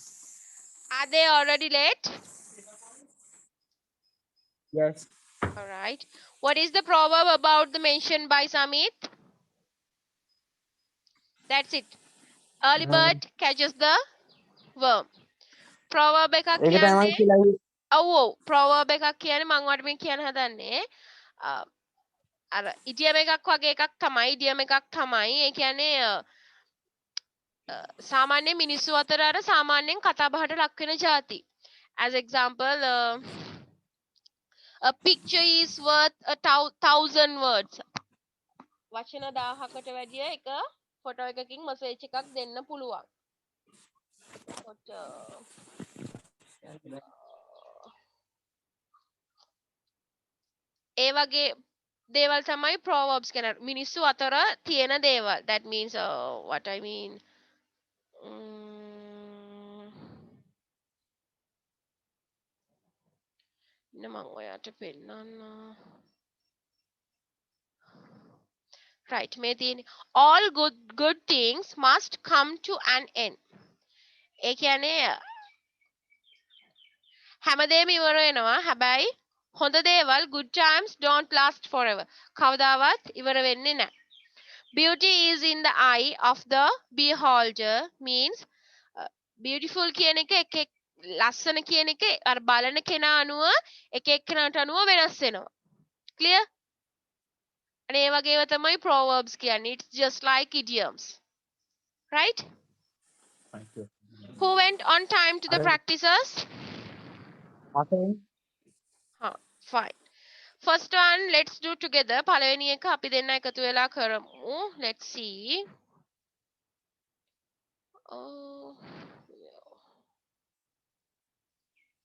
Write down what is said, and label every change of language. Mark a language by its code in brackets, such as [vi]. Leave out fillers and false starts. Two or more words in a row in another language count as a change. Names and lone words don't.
[en] Are they already late? Yes. All right. What is the proverb about the mention by Samit? That's it. Early bird catches the worm. [si] Proverb එකක් ඒක තමයි කියන්නේ කියලා ඔව් proverb එකක් කියන්නේ මම ඔයාලට මේ කියන්න හදන්නේ අර idiom එකක් වගේ එකක් තමයි idiom එකක් තමයි ඒ කියන්නේ සාමාන්‍ය මිනිස්සු අතර අර සාමාන්‍යයෙන් කතා බහට ලක් වෙන જાති. [en] As example, a picture is worth 1,000 words. [si] වචන 1000කට වැඩිය එක ෆොටෝ එකකින් මෙසේජ් එකක් දෙන්න පුළුවන්. ඒ වගේ දේවල් තමයි proverbs කියන මිනිස්සු අතර තියෙන දේවල්. [en] That means what I mean [si] මම ඔයාට පෙන්නන්න. [en] Right, [si] මේ තියෙන්නේ [en] all good things must come to an end. [si] ඒ කියන්නේ හැමදේම ඉවර වෙනවා. හැබැයි හොඳ දේවල් [en] good times don't last forever. [si] කවදාවත් ඉවර වෙන්නේ නැහැ. [en] Beauty is in the eye of the beholder means beautiful [si] කියන එක ලස්සන කියන එක අර බලන කෙනා අනුව එක එක්කෙනාට අනුව වෙනස් වෙනවා. Clear? අනේ ඒ වගේම තමයි proverbs කියන්නේ. [en] It's just like idioms. Right? Thank you. Who went on time to the practices? Hussein. Fine. First one, let's do together. [si] පළවෙනි එක අපි දෙන්න එකතු වෙලා කරමු. [en] Let's see. Oh.